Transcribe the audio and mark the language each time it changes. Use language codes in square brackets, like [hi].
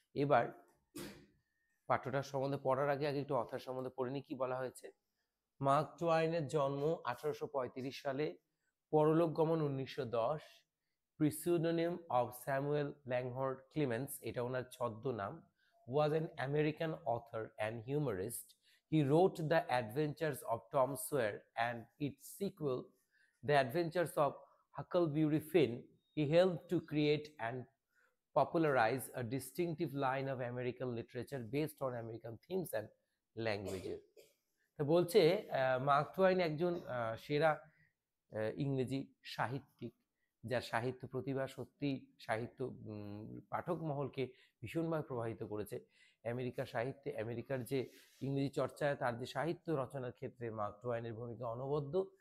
[bn] এবার পাঠ্যটার সম্বন্ধে পড়ার আগে আগে একটু অথার সম্বন্ধে পড়ে নি। কি বলা হয়েছে? মার্ক টোয়াইনের জন্ম 1835 সালে, পরলোক গমন 1910, [en] pseudonym of [bn] স্যামুয়েল ল্যাংহর্ড ক্লিমেন্স, এটা ওনার ছদ্মনাম, [en] was an American author and humorist. He wrote The Adventures of Tom Sawyer and its sequel, The Adventures of Huckleberry Finn. He helped to create and popularize a distinctive line of American literature based on American themes and languages. [bn] তো বলছে mark টুয়াইন একজন সেরা ইংরেজি সাহিত্যিক, যার সাহিত্য প্রতিভা সত্যি সাহিত্য পাঠক মহলকে ভীষণভাবে প্রভাবিত করেছে। আমেরিকার সাহিত্যে, আমেরিকার যে ইংরেজি চর্চায় তার যে সাহিত্য রচনার ক্ষেত্রে মার্ক টুয়াইনের ভূমিকা অনবদ্য।